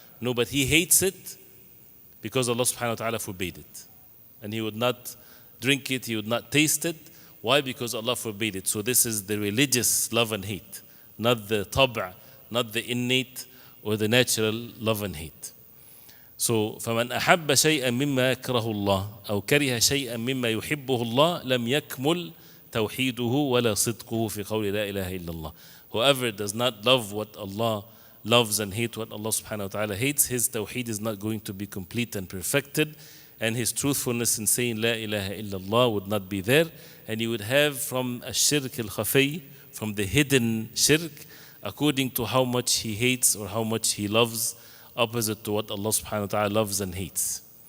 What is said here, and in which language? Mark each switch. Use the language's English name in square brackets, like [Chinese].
[English] No, but he hates it because Allah subhanahu wa ta'ala forbade it. And he would not drink it, he would not taste it. Why? Because Allah forbade it. So this is the religious love and hate, not the tab'a, not the innate or the natural love and hate. [Arabic] So فَمَنْ أَحَبَّ شَيْئًا مِمَّا يَكْرَهُ اللَّهُ أو كره شيئا مما يحبه الله لم يكمل توحيده ولا صدقه في قول لا إله إلا الله. [English] Whoever does not love what Allah loves and hate what Allah subhanahu wa ta'ala hates, his tawheed is not going to be complete and perfected, and his truthfulness in saying La ilaha illallah would not be there, and he would have from a shirk al-khafi, from the hidden shirk, according to how much he hates or how much he loves, opposite to what Allah subhanahu wa ta'ala loves and hates.